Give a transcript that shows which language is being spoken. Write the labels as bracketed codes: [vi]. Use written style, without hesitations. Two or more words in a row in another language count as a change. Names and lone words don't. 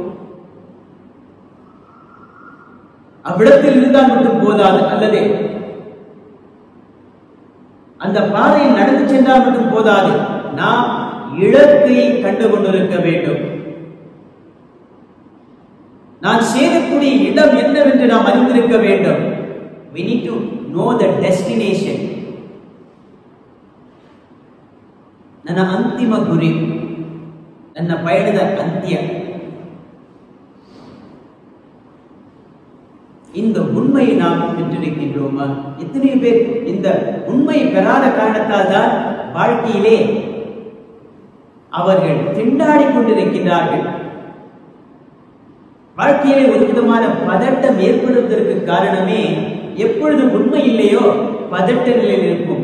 [ta] அவ்விடத்தில் இருந்தால் மட்டும் போதாது, அல்லது அந்த பாதையில் நடந்து சென்றால் மட்டும் போதாது. நாம் இலக்கை கண்டு கொண்டிருக்க வேண்டும். நான் சேரக்கூடிய இடம் என்னவென்று நாம் அறிந்திருக்க வேண்டும். [en] we need to know the destination. [kn] ನನ್ನ ಅಂತಿಮ ಗುರಿ, ನನ್ನ ಪಯಣದ ಅಂತ್ಯ. [ta] இந்த உண்மையை நாம் பெற்றிருக்கின்றோமா? எத்தனை பேர் இந்த உண்மை பெறாத காரணத்தால் தான் வாழ்க்கையிலே அவர்கள் திண்டாடி கொண்டிருக்கிறார்கள். வாழ்க்கையிலே ஒரு விதமான பதட்டம் ஏற்படுவதற்கு காரணமே, எப்பொழுது உண்மை இல்லையோ பதட்ட நிலையில் இருக்கும்.